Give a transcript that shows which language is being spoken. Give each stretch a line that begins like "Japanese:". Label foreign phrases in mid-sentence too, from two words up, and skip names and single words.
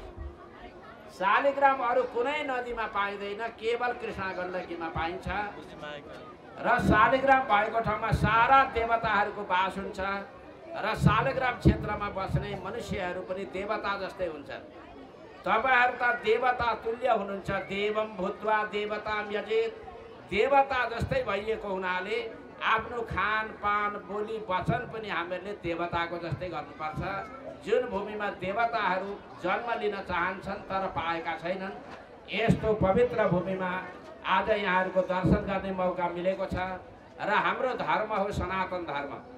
Nepali: शालिग्राम अरू कुनै नदीमा पाइँदैन, केवल कृष्ण गण्डकीमा पाइन्छ र शालिग्राम भएको ठाउँमा सारा देवताहरूको वास हुन्छ र शालिग्राम क्षेत्रमा बस्ने मनुष्यहरू पनि देवता जस्तै हुन्छन्। तपाईहरु त देवता तुल्य हुनुहुन्छ।
Sanskrit: देवम भूत्वा देवताम यजेत,
Nepali: देवता जस्तै भइएको हुनाले आफ्नो खानपान बोली वचन पनि हामीले देवताको जस्तै गर्नुपर्छ। जुन भूमिमा देवताहरू जन्म लिन चाहन्छन् तर पाएका छैनन्, यस्तो पवित्र भूमिमा आज यहाँहरूको दर्शन गर्ने मौका मिलेको छ र हाम्रो धर्म हो सनातन धर्म।